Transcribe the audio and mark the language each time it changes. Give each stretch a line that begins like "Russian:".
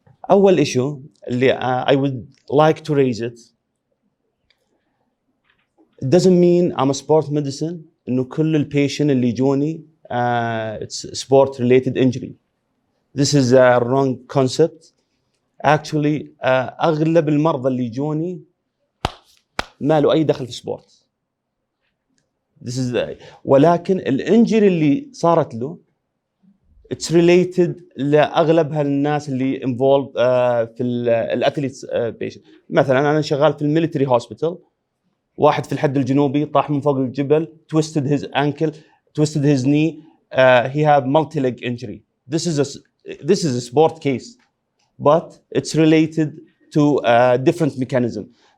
English: أول issue اللي I would like to raise it doesn't mean I'm a sport medicine
Arabic: إنه كل البيشن اللي يجوني
English: it's sport related injury. This is a wrong concept. Actually
Arabic: أغلب المرضى اللي يجوني ما له أي دخل في سبورت.
English: This is
Arabic: ولكن الانجري اللي صارت له
English: it's related
Arabic: لأغلبها الناس اللي involved في الأثليتس
English: patient.
Arabic: مثلا أنا شغال في الميليتري هوسبيتال، واحد في الحد الجنوبي طاح من فوق الجبل
English: twisted his ankle, twisted his knee, he have multi-leg injury. This is a sport case, but it's related to different mechanism.